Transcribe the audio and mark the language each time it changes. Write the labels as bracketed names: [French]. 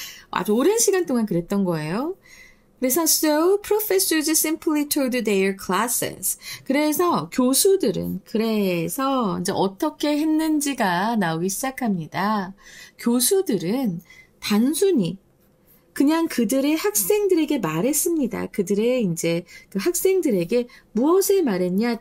[Korean] 아주 오랜 시간 동안 그랬던 거예요. 그래서 [English] so professors simply told their classes. [Korean] 그래서 교수들은 그래서 이제 어떻게 했는지가 나오기 시작합니다. 교수들은 단순히 그냥 그들의 학생들에게 말했습니다. 그들의 이제 그 학생들에게 무엇을 말했냐?